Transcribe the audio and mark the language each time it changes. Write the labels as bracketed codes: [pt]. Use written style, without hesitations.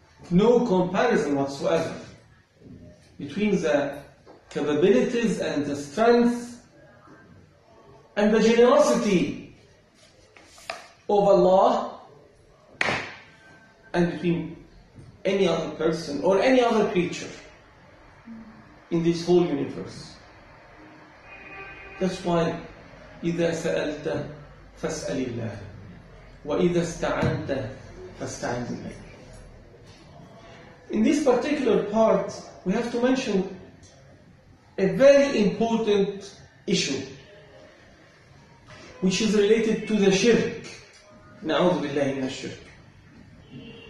[en] No comparison whatsoever between the capabilities and the strength and the generosity of Allah and between any other person or any other creature in this whole universe. That's why [ar] إذا سألت فاسأل الله وإذا استعنت فاستعن بالله. [en] In this particular part, we have to mention a very important issue, which is related to the shirk. [ar] نعوذ بالله من الشرك.